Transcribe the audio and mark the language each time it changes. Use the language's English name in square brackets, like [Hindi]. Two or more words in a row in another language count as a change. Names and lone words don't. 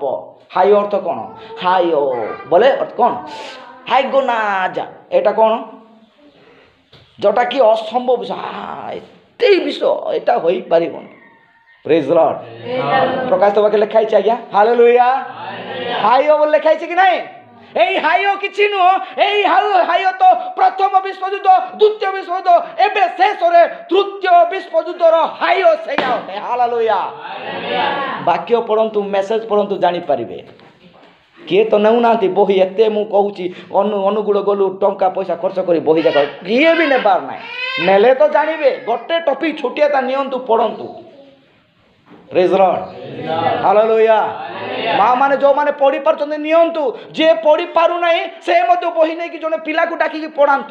[Odia] ହାୟ ଅର୍ଥ କ'ଣ? ହାୟ ବୋଲେ ଅର୍ଥ କ'ଣ? ହାଇଗୋନାଜା। ଏଇଟା କ'ଣ? ଯେଉଁଟା କି ଅସମ୍ଭବ ବିଷୟ। ଏଇ ବିଷୟ ଏଇଟା ହୋଇପାରିବନି। [English] Praise Lord. [Odia] ପ୍ରକାଶିତ ବାକ୍ୟରେ ଲେଖା ହେଇଛି ଆଜ୍ଞା। ହାଲେଲୁୟା। ହାୟ ବୋଲି ଲେଖା ହେଇଛି କି ନାହିଁ? ଏଇ ହାଇଓ କିଛି ନୁହ, ଏଇ ହାଇଓ ତ ପ୍ରଥମ ବିଶ୍ୱଯୁଦ୍ଧ, ଦ୍ୱିତୀୟ ବିଶ୍ୱଯୁଦ୍ଧ, ଏବେ ଶେଷରେ ତୃତୀୟ ବିଶ୍ୱଯୁଦ୍ଧର ହାଇଓ ସେଇଆ ଅଟେ। ହାଲେଲୁୟା। ବାକ୍ୟ ପଢ଼ନ୍ତୁ, ମେସେଜ୍ ପଢ଼ନ୍ତୁ, ଜାଣିପାରିବେ। କିଏ ତ ନେଉନାହାନ୍ତି ବହି। ଏତେ ମୁଁ କହୁଛି, ଅନୁଗୁଳ ଗଲୁ, ଟଙ୍କା ପଇସା ଖର୍ଚ୍ଚ କରି ବହି ଯାକ କିଏ ବି ନେବାର ନାହିଁ। ନେଲେ ତ ଜାଣିବେ। ଗୋଟେ ଟପିକ୍ ଛୋଟିଆ ତା ନିଅନ୍ତୁ, ପଢ଼ନ୍ତୁ। [English] Praise the Lord. ହାଲେଲୁୟା। [Odia] ମା ମାନେ ଯେଉଁମାନେ ପଢ଼ି ପାରୁଛନ୍ତି ନିଅନ୍ତୁ, ଯିଏ ପଢ଼ି ପାରୁନାହିଁ ସେ ମଧ୍ୟ ବହି ନେଇକି ଜଣେ ପିଲାକୁ ଡାକିକି ପଢ଼ାନ୍ତୁ।